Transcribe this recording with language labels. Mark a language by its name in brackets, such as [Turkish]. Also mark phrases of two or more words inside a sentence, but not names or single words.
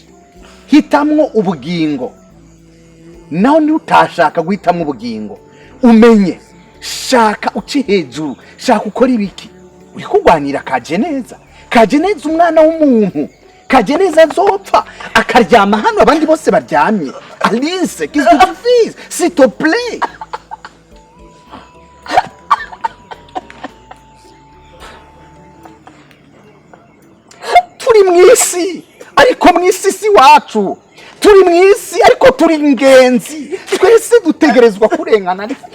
[Rundi] Hitamwo ubugingo naho ni utashaka guhitamwo ubugingo umenye shaka uci hejuru shaka ukora ibiki uri kugwanira Kajeneza umwana w'umuntu Kajeneza azopfa akaryama hano abandi bose baryamye. [French] Alice qu'est-ce que tu fais s'il te plaît? [Rundi] Turi mwisi ariko mwisi si wacu turi mwisi ariko turi ingenzi twese dutegerezwa kurengana.